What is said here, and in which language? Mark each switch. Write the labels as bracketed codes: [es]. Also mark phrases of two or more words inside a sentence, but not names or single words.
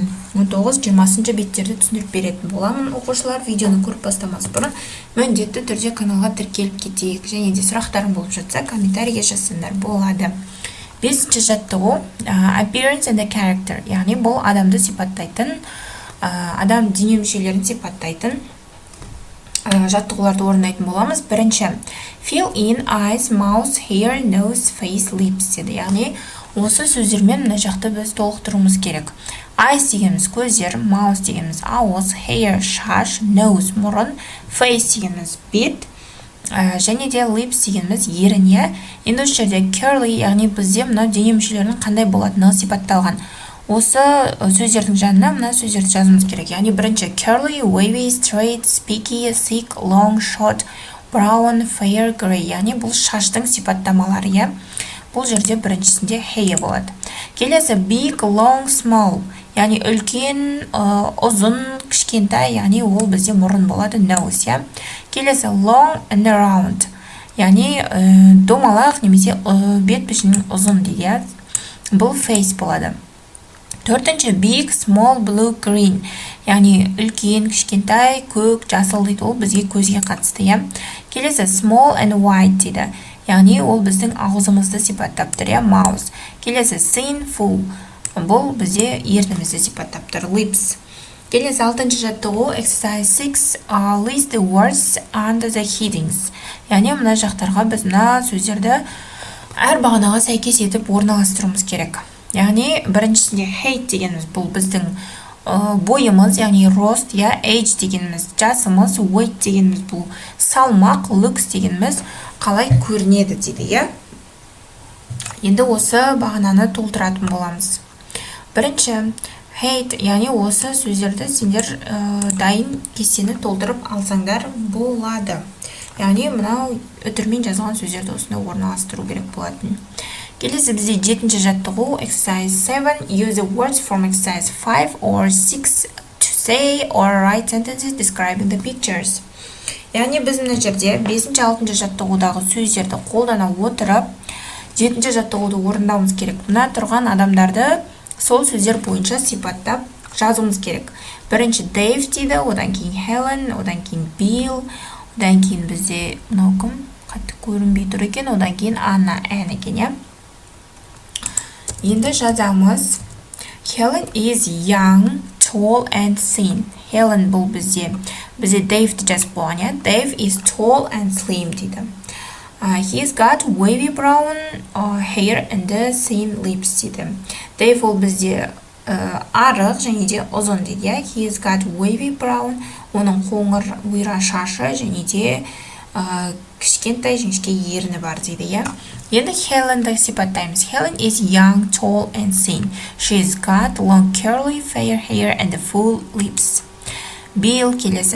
[kk] 19-20 беттерді түсіндіріп беретін боламын. Оқушылар видеоны көріп бастамас бұрын міндетті түрде каналға тіркеліп кетейік, және де сұрақтарың болып жатса комментарийге жазсаңдар болады. 5-ші жаттығу [en] Appearance and the Character, [kk] яғни бұл адамды сипаттайтын, адам дене мүшелерін сипаттайтын жаттығуларды орындайтын боламыз. Бірінші, [en] fill in eyes, mouth, hair, nose, face, lips деді. [kk] Яғни осы сөздермен мына жақты біз толықтыруымыз керек. Eyes дегеніміз көздер, mouth дегеніміз ауыз, hair шаш, nose мұрын, face дегеніміз бет, және де lips дегеніміз еріне. Енді осы жерде curly, яғни бізде мына дене мүшелерінің қандай болатыны сипатталған. Осы сөздердің жанына мына сөздерді жазуымыз керек. Яғни бірінші [en] curly, wavy, straight, spiky, thick, long, short, brown, fair, gray. [kk] Яғни бұл шаштың сипаттамалары. Бұл жерде біріншісінде hair болады. Келесі [en] big, long, small. [kk] Яғни үлкен, ұзын, кішкентай, яғни ол бізде мұрын болады, nose. [en] Келесі long and round. [kk] Яғни домалақ немесе бет пішінінің ұзын дейді. Бұл face болады. Төртінші [en] big, small, blue, green. [kk] Яғни үлкен, кішкентай, көк, жасыл дейді. Ол бізге көзге қатысты. Келесі [en] small and white [kk] дейді. Яғни ол біздің аузымызды сипаттап тұр. [en] Mouth. Келесі thin, full. [kk] Бұл бізде ернімізді сипаттап тұр. [en] Lips. [kk] Келесі 6-шы жаттығу [en] exercise 6 list the words under the headings. [kk] Яғни мына жақтарға біз мына сөздерді әр бағанаға сәйкес етіп орналастыруымыз керек. Яғни біріншісінде height дегеніміз бұл біздің бойымыз, яғни рост, age дегеніміз жасымыз, weight дегеніміз бұл салмақ, looks дегеніміз қалай көрінеді дейді. Енді осы бағананы толтыратын боламыз. Бірінші height, яғни осы сөздерді сендер дайын кестені толтырып алсаңдар болады. Яғни мынау үтірмен жазылған сөздерді осында орналастыру керек болатын. Келесі бізде 7-ші жаттығу [en] exercise 7 use the words from exercise 5 or 6 to say or write sentences describing the pictures. [kk] Яғни біз мына жерде 5-ші 6-ші жаттығудағы сөздерді қолдана отырып 7-ші жаттығуды орындауымыз керек. Мына тұрған адамдарды сол сөздер бойынша сипаттап жазуымыз керек. Бірінші Dave дейді, одан кейін Helen, одан кейін Bill, одан кейін бізде мынау кім қатты көрінбей тұр екен, одан кейін Anna, Ann екен. Енді жазамыз. [en] Helen is young, tall and thin. [kk] Helen бұл бізде Dave'ді жазып болған. [en] Dave is tall and slim дейді. He's got wavy brown hair and thin lips дейді. [kk] Dave ол бізде арық және де ұзын дейді. [en] He's got wavy brown, [kk] оның қоңыр бұйра шашы және де кішкентай жіңішке ерні бар дейді. Енді Helen'ді сипаттаймыз. [en] Helen is young, tall and thin. She's got long curly fair hair and full lips. [kk] Bill келесі.